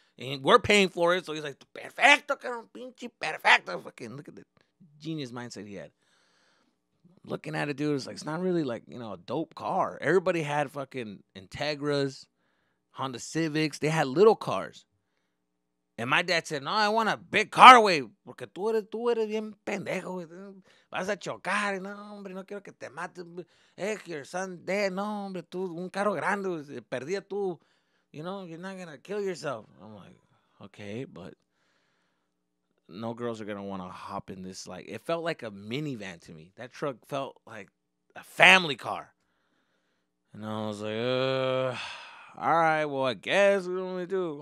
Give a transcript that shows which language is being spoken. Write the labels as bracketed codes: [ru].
[en] And we're paying for it. So he's like, [es] perfecto, cabrón, pinche perfecto. [en] Fucking look at the genius mindset he had. Looking at it, dude, it's not really like, a dope car. Everybody had fucking Integras, Honda Civics. They had little cars. And my dad said, no, I want a big car, güey. [es] Porque tú eres bien pendejo, güey. Vas a chocar. No, hombre, no quiero que te mates. [en] Your son dead. [es] No, hombre, tú, un carro grande. Perdía tú. [en] You're not going to kill yourself. I'm like, okay, but no girls are going to want to hop in this. Like, it felt like a minivan to me. That truck felt like a family car. And I was like, all right, well, I guess what do we do?